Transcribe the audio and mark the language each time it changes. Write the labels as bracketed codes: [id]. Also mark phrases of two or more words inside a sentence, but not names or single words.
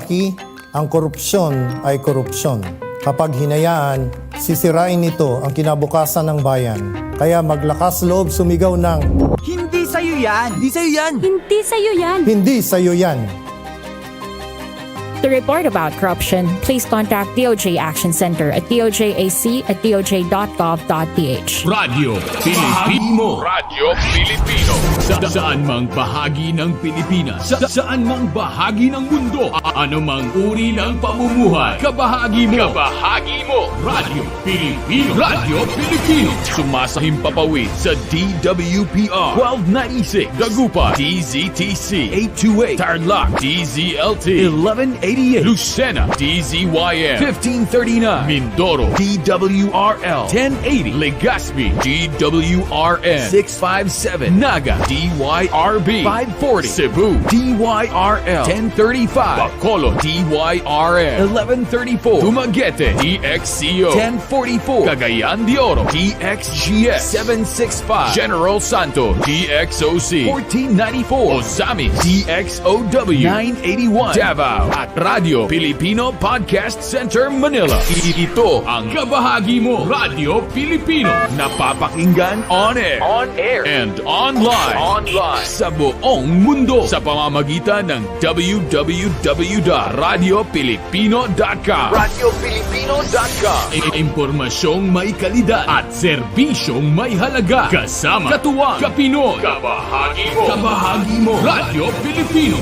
[tl] Rocky, ang korupsyon ay korupsyon. Kapag hinayaan, sisirain nito ang kinabukasan ng bayan. Kaya maglakas loob sumigaw ng Hindi sa'yo yan! Hindi sa'yo yan! Hindi sa'yo yan! hindi sa'yo yan. [en] To report about corruption, please contact DOJ Action Center at dojAC@doj.gov.ph. [tl] Radyo Pilipino. Radyo Pilipino. Saan mang bahagi ng Pilipinas. Saan mang bahagi ng mundo. Ano mang uri ng pamumuhay. Kabahagi mo. Kabahagi mo. Radyo Pilipino. Radyo Pilipino. Sumasahim papawid sa DWPR 1296. Dagupan DZTC 828. Tarlac DZLT 1188. Lucena DZYM 1539. Mindoro DWRL 1080. Legazpi DWRN 657. Naga DYRB 540. Cebu DYRL 1035. Bacolod DYRN 1134. Dumaguete DXCO 1044. Cagayan de Oro DXGS 765. General Santos DXOC 1494. Ozamis DXOW 981. Davao at Radio Pilipino Podcast Center Manila. Ito ang kabahagi mo, Radio Pilipino. Napapakinggan [en] on air, and online, [tl] sa buong mundo sa pamamagitan ng www.radiopilipino.com. RadioPilipino.com. Impormasyong may kalidad at serbisyong may halaga. Kasama, katuwang, kapinoy. Kabahagi mo, Radio Pilipino.